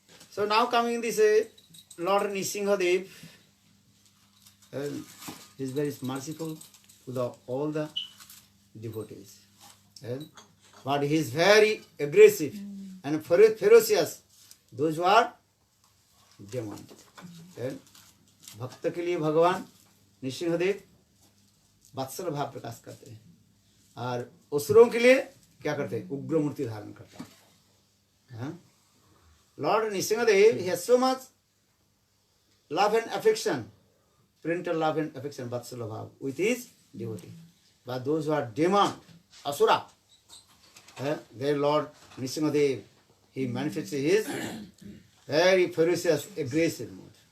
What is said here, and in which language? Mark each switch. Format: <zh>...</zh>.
<en>So now coming this Lord Nrsimhadev, he is very merciful to all the devotees. But he is very aggressive and ferocious. Those who are demon.</en> <hi>भक्त के लिए भगवान नृसिंहदेव वत्सल भाव प्रकाश करते हैं और असुरों के लिए क्या करते हैं? उग्र मूर्ति धारण करते हैं.</hi> <en>Lord Nrsimhadev, he has so much love and affection, parental love and affection, vatsala bhav with his devotee. But those who are demon, asura, their Lord Nrsimhadev, he manifests his very ferocious, aggressive mood.</en>